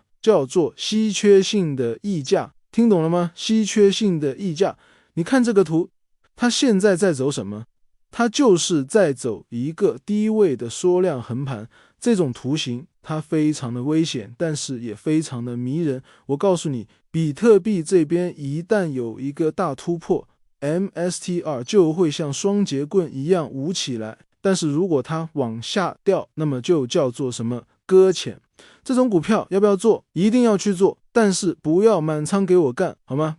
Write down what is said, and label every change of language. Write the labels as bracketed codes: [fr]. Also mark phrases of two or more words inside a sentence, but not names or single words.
[zh] 叫做稀缺性的溢價。聽懂了嗎？稀缺性的溢價。你看這個圖，它現在在走什麼？它就是在走一個低位的縮量橫盤。這種圖形它非常的危險，但是也非常的迷人。我告訴你，比特幣這邊一旦有一個大突破， MSTR 就會像雙節棍一樣舞起來。但是如果它往下掉，那麼就叫做什麼？擱淺。這種股票要不要做？一定要去做，但是不要滿倉給我幹，好嗎？